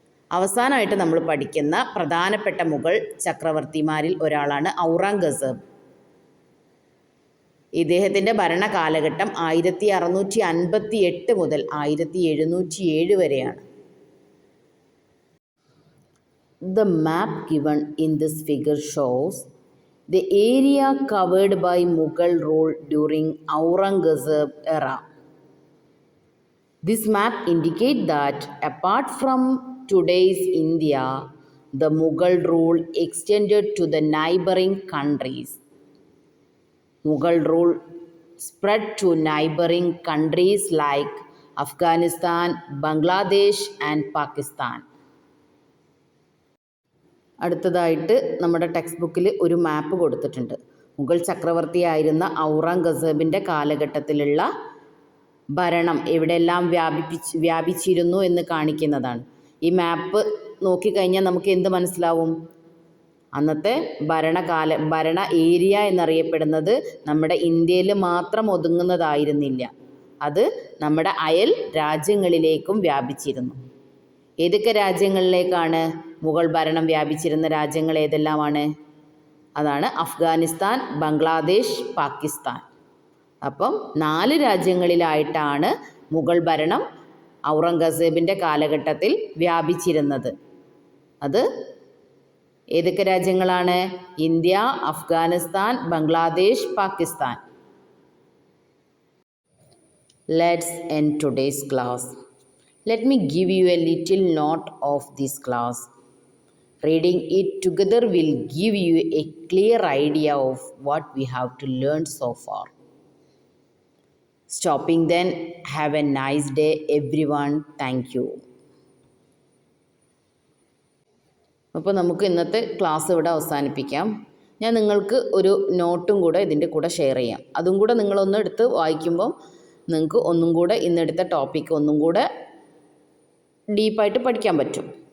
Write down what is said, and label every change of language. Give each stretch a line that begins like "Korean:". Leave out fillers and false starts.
Malayalam: അവസാനമായിട്ട് നമ്മൾ പഠിക്കുന്ന പ്രധാനപ്പെട്ട മുഗൾ ചക്രവർത്തിമാരിൽ ഒരാളാണ് ഔറംഗസേബ്. ഇദ്ദേഹത്തിൻ്റെ ഭരണകാലഘട്ടം 1658 മുതൽ 1707 വരെയാണ്.
English: The map given in this figure shows the area covered by Mughal rule during Aurangzeb era. This map indicates that apart from today's India, the Mughal rule extended to the neighboring countries. Mughal rule spread to neighboring countries like Afghanistan, Bangladesh and Pakistan.
Malayalam: അടുത്തതായിട്ട് നമ്മുടെ text ബുക്കിൽ ഒരു മാപ്പ് കൊടുത്തിട്ടുണ്ട്. മുഗൾ ചക്രവർത്തിയായിരുന്ന ഔറംഗസേബിൻ്റെ കാലഘട്ടത്തിലുള്ള ഭരണം എവിടെയെല്ലാം വ്യാപിച്ചിരുന്നു എന്ന് കാണിക്കുന്നതാണ്. ഈ മാപ്പ് നോക്കിക്കഴിഞ്ഞാൽ നമുക്ക് എന്ത് മനസ്സിലാവും? അന്നത്തെ ഭരണ ഏരിയ എന്നറിയപ്പെടുന്നത് നമ്മുടെ ഇന്ത്യയിൽ മാത്രം ഒതുങ്ങുന്നതായിരുന്നില്ല. അത് നമ്മുടെ അയൽ രാജ്യങ്ങളിലേക്കും വ്യാപിച്ചിരുന്നു. ഏതൊക്കെ രാജ്യങ്ങളിലേക്കാണ് മുഗൾ ഭരണം വ്യാപിച്ചിരുന്ന രാജ്യങ്ങൾ ഏതെല്ലാമാണ്? അതാണ് അഫ്ഗാനിസ്ഥാൻ, ബംഗ്ലാദേശ്, പാകിസ്ഥാൻ. അപ്പം 4 രാജ്യങ്ങളിലായിട്ടാണ് മുഗൾ ഭരണം ഔറംഗസേബിൻ്റെ കാലഘട്ടത്തിൽ വ്യാപിച്ചിരുന്നത്. അത് ഏതൊക്കെ രാജ്യങ്ങളാണ്? India, Afghanistan, Bangladesh, Pakistan.
English: Let's end today's class. Let me give you a little note of this class. Reading it together will give you a clear idea of what we have to learn so far. Stopping then, have a nice day everyone. Thank you.
Malayalam: അപ്പോൾ നമുക്ക് ഇന്നത്തെ class ഇവിടെ അവസാനിപ്പിക്കാം. ഞാൻ നിങ്ങൾക്ക് ഒരു നോട്ടും കൂടെ ഇതിൻ്റെ കൂടെ ഷെയർ ചെയ്യാം. അതും കൂടെ നിങ്ങളൊന്ന് എടുത്ത് വായിക്കുമ്പോൾ നിങ്ങൾക്ക് ഒന്നും കൂടെ ഇന്നെടുത്ത ടോപ്പിക്ക് ഒന്നും കൂടെ ഡീപ്പായിട്ട് പഠിക്കാൻ പറ്റും.